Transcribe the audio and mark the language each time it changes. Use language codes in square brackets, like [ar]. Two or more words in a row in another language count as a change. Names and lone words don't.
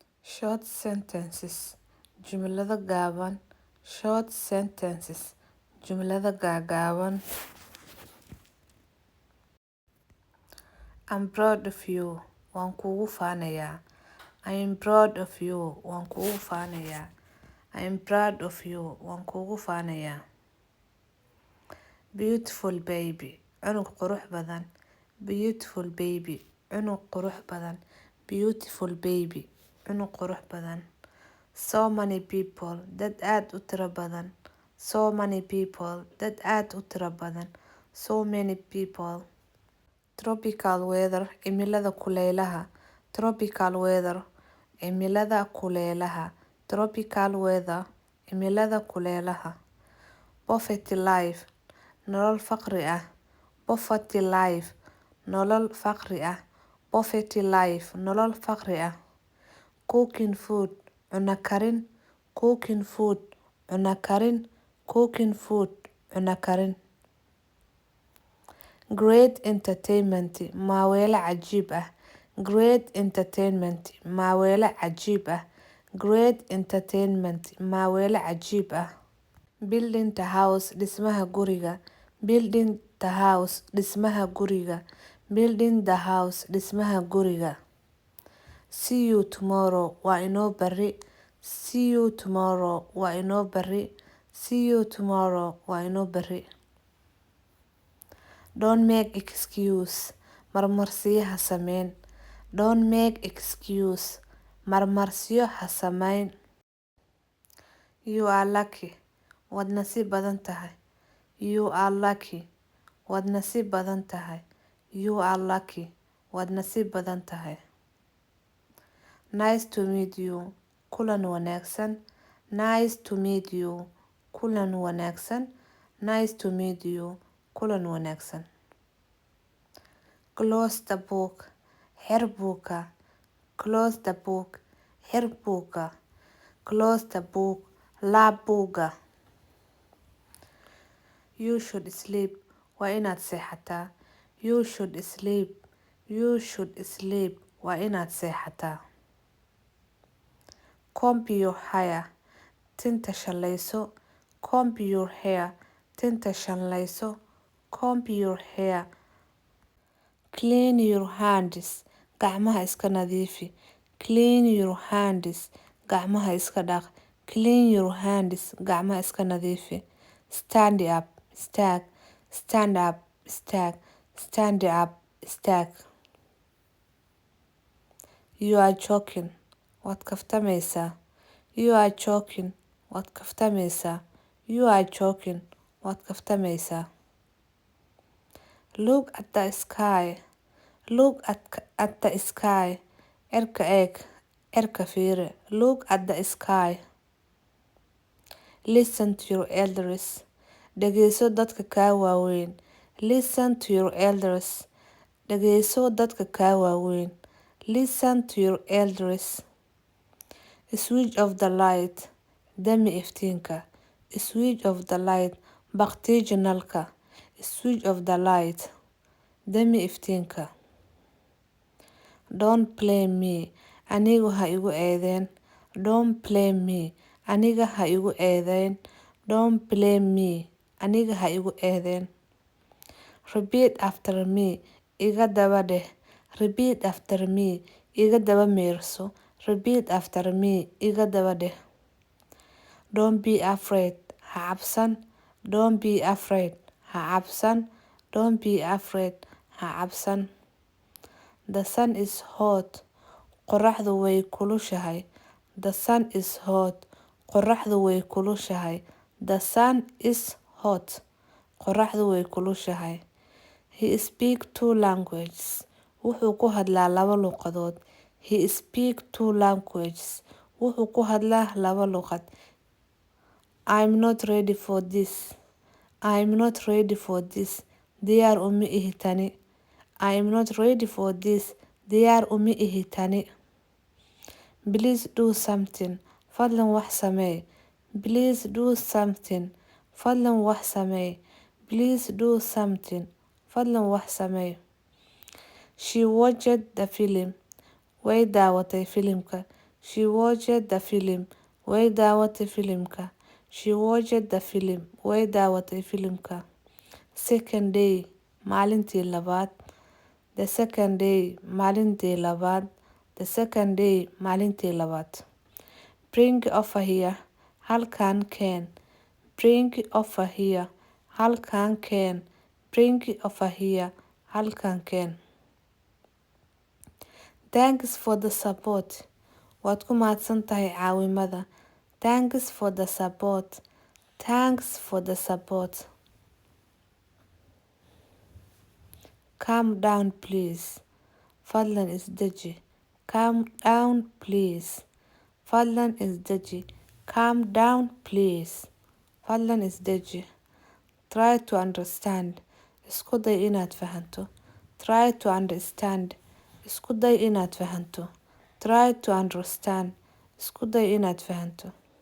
[en] Short sentences. [so] Jumlado gaaban. [en] Short sentences. [so] Jumlado gaagaaban. [en] I'm proud of you. [so] Waan kugu faanayaa. [en] I am proud of you. [so] Waan kugu faanayaa. [en] I am proud of you. [so] Waan kugu faanayaa. [en] Beautiful baby. [so] Cunug qurux badan. [en] Beautiful baby. [so] Cunug qurux badan. [en] Beautiful baby. [so] Cunug qurux badan. [en] So many people. [so] Dad aad u tiro badan. [en] So many people. [so] Dad aad u tiro badan. [en] So many people. Tropical weather. [so] Cimilada kuleylaha. [en] Tropical weather. [so] Cimilada kuleylaha. [en] Tropical weather. [so] Cimilada kuleylaha. [en] Poverty life. [so] Nolol faqri ah. [en] Poverty life. [so] Nolol faqri ah. [en] Poverty life. [so] Nolol faqri ah. [en] Cooking food. [so] Cuna karin. [en] Cooking food. [so] Cuna karin. [en] Cooking food. [so] Cuna karin. [en] Great entertainment. [so] Maaweelo cajiib ah. [en] Great entertainment. [so] Maaweelo cajiib ah. [en] Great entertainment. [so] Maaweelo cajiib ah. [en] Building the house. [so] Dhismaha guriga. [en] Building the house. [so] Dhismaha guriga. [en] Building the house. [so] Dhismaha guriga. [en] See you tomorrow. [so] Waa inoo berri. [en] See you tomorrow. [so] Waa inoo berri. [en] See you tomorrow. [so] Waa inoo berri. [en] Don't make excuse. [so] Marmarsiyo ha sameyn. [en] Don't make excuse. [so] Marmarsiyo ha sameyn. [en] You are lucky. [so] Waad nasiib badan tahay. [en] You are lucky. [so] Waad nasiib badan tahay. [en] You are lucky. [so] Waad nasiib badan tahay. [en] Nice to meet you. [so] Kulan wanaagsan. [en] Nice to meet you. [so] Kulan wanaagsan. [en] Nice to meet you. [so] Kulan wanaagsan. [en] Close the book. [so] Xir buuka. [en] Close the book. [so] Xir buuka. [en] Close the book. [so] Laab buuga. [en] You should sleep. [so] Waa inaad seexataa. [en] You should sleep. You should sleep. [so] Waa inaad seexataa. [en] Comb your hair. [so] Tinta shallayso. [en] Comb your hair. [so] Tinta shallayso. [en] Comb your hair. Clean your hands. [so] Gacmaha iska nadiifi. [en] Clean your hands. [so] Gacmaha iska dhaq. [en] Clean your hands. [so] Gacmaha iska nadiifi. [en] Stand up. Staag. Stand up. Staag. Stand up. Staag. You are joking. [so] Waad kaftamaysaa. [en] You are joking. [so] Waad kaftamaysaa. [en] You are joking. [so] Waad kaftamaysaa. [en] Look at the sky. Look at the sky. [so] Cirka eeg. Cirka fiiri. [en] Look at the sky. Listen to your elders. [so] Dhageyso dadka kaa waaweyn. [en] Listen to your elders. [so] Dhageyso dadka kaa waaweyn. [en] Listen to your elders. Switch off the light. [so] Dami iftiinka. [en] Switch off the light. [so] Baqtiiji nalka. [en] Switch off the light. [so] Dami iftiinka. [en] Don't blame me. [so] Anigu ha igu eedeyn. [en] Don't blame me. [so] Aniga ha igu eedeyn. [en] Don't blame me. [so] Aniga ha igu eedeyn. [en] Repeat after me. [so] Iga daba dheh. [en] Repeat after me. [so] Iga daba meerso. [en] Repeat after me. [so] Iga daba dheh. [en] Don't be afraid. [so] Ha cabsan. [en] Don't be afraid. [so] Ha cabsan. [en] Don't be afraid. [so] Ha cabsan. [en] The sun is hot. [so] Qorraxdu way kulushahay. [en] The sun is hot. [so] Qorraxdu way kulushahay. [en] The sun is hot. [so] Qorraxdu way kulushahay. [en] He speaks two languages. [so] Wuxuu ku hadlaa laba luqadood. [en] He speaks two languages. [so] Wuxuu ku hadlaa laba luqad. [en] I'm not ready for this. I'm not ready for this. [so] Diyaar uma ihi tani. [en] I'm not ready for this. [so] Diyaar uma ihi tani. [en] Please do something. [so] Fadlan wax samee. [en] Please do something. [so] Fadlan wax samee. [en] Please do something. [so] Fadlan wax samee. [en] She watched the film. [so] Way daawatay filimka. [en] She watched the film. [so] Way daawatay filimka. [en] She watched the film. [so] Way daawatay filimka. [en] Second day, [so] maalintii labaad. [en] The second day, [so] maalintii labaad. [en] The second day, [so] maalintii labaad. [en] Bring over here. [so] Halkan keen. [en] Bring over here. [so] Halkan keen. [en] Bring over here. [so] Halkan keen. [en] Thanks for the support. [so] Waad ku mahadsan tahay caawimada. [en] Thanks for the support. Thanks for the support. Calm down please. [so] Fadlan isdeji. [en] Calm down please. [so] Fadlan isdeji. [en] Calm down please. [so] Fadlan isdeji. [en] Try to understand. [so] Isku day inaad fahanto. [en] Try to understand. [so] Isku day inaad fahanto. [en] Try to understand. [so] Isku day inaad fahanto.